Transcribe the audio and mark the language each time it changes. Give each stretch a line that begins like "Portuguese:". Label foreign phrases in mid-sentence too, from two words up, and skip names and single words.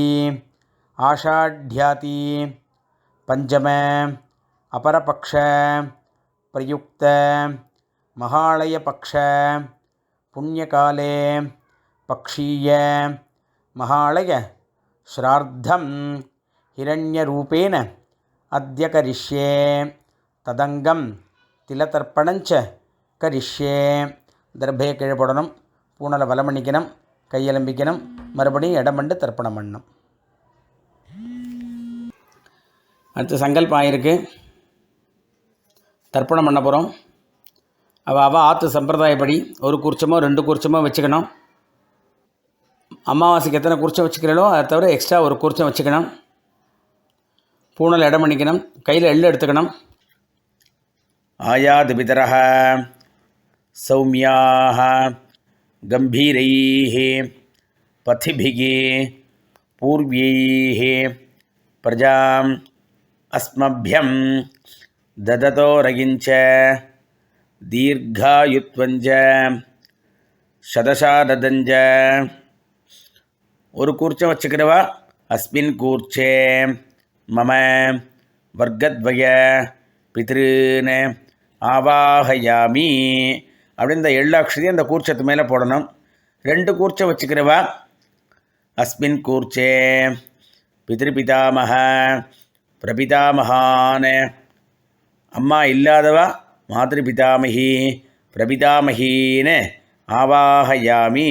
Sanskrit: आषाढ्याति पंचम अपरपक्ष प्रयुक्त महालयपक्ष पुण्यकाले पक्षीय महालय श्राद्धं हिरण्यरूपेण अद्य करिष्ये तदंगम तिलतर्पणञ्च करिष्ये.
Tamil: दर्भे கீழே போடணும், பூனலை வலம் பண்ணிக்கணும், கையெலம்பிக்கணும், மறுபடியும் இடமண்டு தர்ப்பணம் பண்ணணும். அடுத்து சங்கல்பம் ஆகிருக்கு, தர்ப்பணம் பண்ண போகிறோம். அவள் ஆற்று சம்பிரதாயப்படி ஒரு கூர்ச்சமோ 2 கூர்ச்சமோ வச்சுக்கணும். அமாவாசைக்கு எத்தனை கூர்ச்சம் வச்சுக்கிறீங்களோ அதை தவிர எக்ஸ்ட்ரா ஒரு கூர்ச்சம் வச்சுக்கணும். பூனல் இடம் பண்ணிக்கணும், கையில் எள்ளு எடுத்துக்கணும்.
Sanskrit: आयातु पितरः सौम्याः गम्भीरैः पथिभिः पूर्व्यैः प्रजाम् अस्मभ्यं ददतोरगिञ्च दीर्घायुत्वञ्च शतशारदञ्च. ஒரு கூர்ச்சம் வச்சுக்கிறவா अस्मिन् कूर्चे मम वर्गद्वय पितॄन् आवाहयामि அப்படின்னு இந்த எள்ளாட்சதி அந்த கூர்ச்சத்து மேலே போடணும். 2 கூர்ச்சம் வச்சுக்கிறவா अस्मिन् कूर्चे पितृपितामह प्रपितामहान्, அம்மா இல்லாதவா मातृपितामही प्रपितामही आवाहयामि.